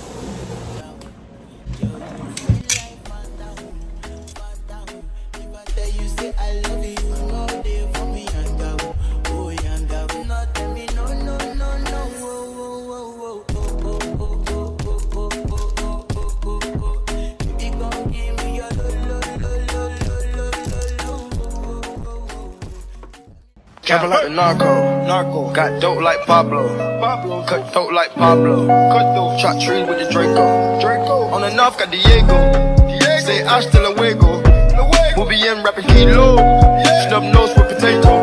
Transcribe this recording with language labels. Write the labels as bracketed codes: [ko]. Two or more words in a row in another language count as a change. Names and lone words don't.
[en] If I tell you say I love you, you know they for me and down. Oh, and down. Not tell me no, no, no, no. Oh, oh, oh, oh, oh, oh, oh, oh, oh, oh, oh, oh, oh. Baby, gon' give me your lo, lo, lo, lo, lo, lo, lo, lo. Trapping like the narco. Got dope like Pablo. Cut throat like Pablo. Chop trees with the Draco. On the north got Diego. Say [es] hasta luego. [en] We'll be in rapping kilo. Snub nose with potato.